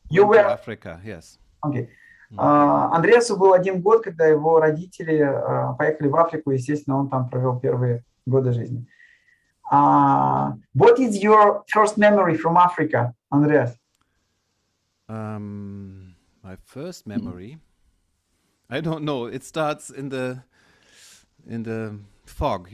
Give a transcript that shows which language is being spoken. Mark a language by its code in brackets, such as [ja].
[en] You went to were- Africa. Yes. Okay. [ru] Андреасу был 1 год, когда его родители поехали в Африку, естественно, он там провел первые годы жизни. [en] What is your first memory from Africa, Andreas? My first memory, I don't know. It starts in the fog.